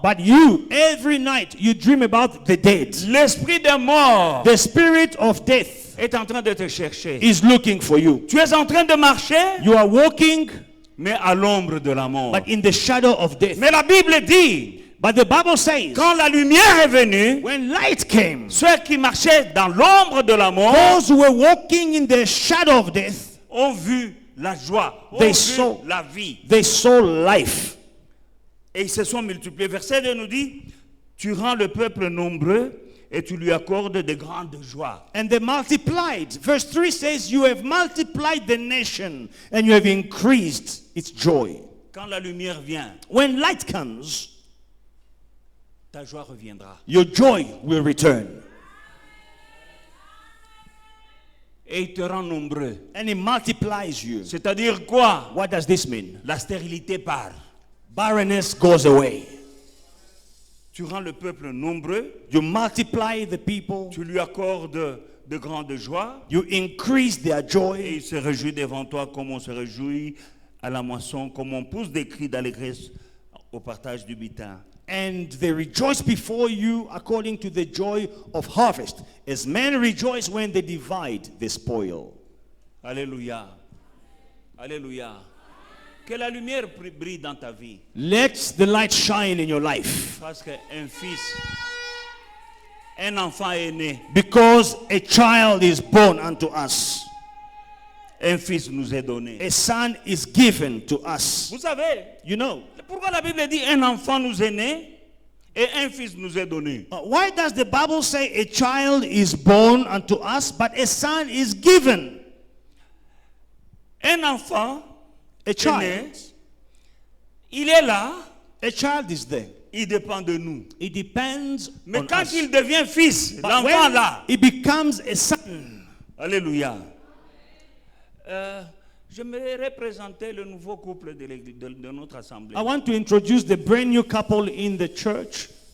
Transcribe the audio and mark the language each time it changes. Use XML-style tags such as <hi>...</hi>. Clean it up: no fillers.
<en>But you, every night, you dream about the dead.</en> <fr>l'esprit de mort</fr> <en>The spirit of death</en> <fr>est en train de te chercher.</fr> <en>is looking for you.</en> <fr>Tu es en train de marcher,</fr> <en>You are walking,</en> <fr>mais à l'ombre de la mort.</fr> <en>but in the shadow of death.</en> <fr>Mais la Bible dit,</fr> <en>But the Bible says,</en> <fr>quand la lumière est venue,</fr> <en>when light came,</en> <fr>ceux qui marchaient dans l'ombre de la mort</fr> <en>those who were walking in the shadow of death,</en> <fr>ont vu la joie, ont</fr> <en>They</en> <fr>vu</fr> <en>saw-</en> <fr>la vie.</fr> <en>they saw life.</en> <fr>Et ils se sont multipliés. Verset 2 nous dit, tu rends le peuple nombreux et tu lui accordes de grandes joies.</fr> <en>And they multiplied. Verse 3 says, you have multiplied the nation and you have increased its joy.</en> <fr>Quand la lumière vient,</fr> <en>When light comes,</en> <fr>ta joie reviendra.</fr> <en>your joy will return.</en> <fr>Et il te rend nombreux.</fr> <en>And it multiplies you.</en> <fr>C'est-à-dire quoi?</fr> <en>What does this mean?</en> <fr>La stérilité part.</fr> <en>Barrenness goes away.</en> <fr>Tu rends le peuple nombreux,</fr> <en>You multiply the people.</en> <fr>tu lui accordes de grandes joies</fr> <en>You increase their</en> <fr>et</fr> <en>joy.</en> <fr>il se réjouit devant toi comme on se réjouit à la moisson, comme on pousse des cris d'allégresse au partage du butin.</fr> <en>And they rejoice before you according to the joy of harvest, as men rejoice when they divide the spoil.</en> <fr>Alléluia. Alléluia. Que la lumière brille dans ta vie.</fr> <en>Let the light shine in your life.</en> <fr>Parce qu'un fils, un enfant est né.</fr> <en>Because a child is born unto us.</en> <fr>Un fils nous est donné.</fr> <en>A son is given to us.</en> <fr>Vous savez,</fr> <en>You know.</en> <fr>pourquoi la Bible dit un enfant nous est né et un fils nous est donné?</fr> <en>Why does the Bible say a child is born unto us, but a son is given?</en> <fr>Un enfant,</fr> <en>A child.</en> <fr>il est là,</fr> <en>A child is there.</en> <fr>il dépend de nous.</fr> <en>It depends</en> <fr>Mais</fr> <en>on</en> <fr>quand</fr> <en>us.</en> <fr>il devient fils,</fr> <en>But</en> <fr>l'enfant</fr> <en>when</en> <fr>là,</fr> <en>he becomes a son,</en> <fr>alléluia. J'aimerais présenter le nouveau couple de notre assemblée.</fr> <en>I want to introduce the brand new couple in the church.</en>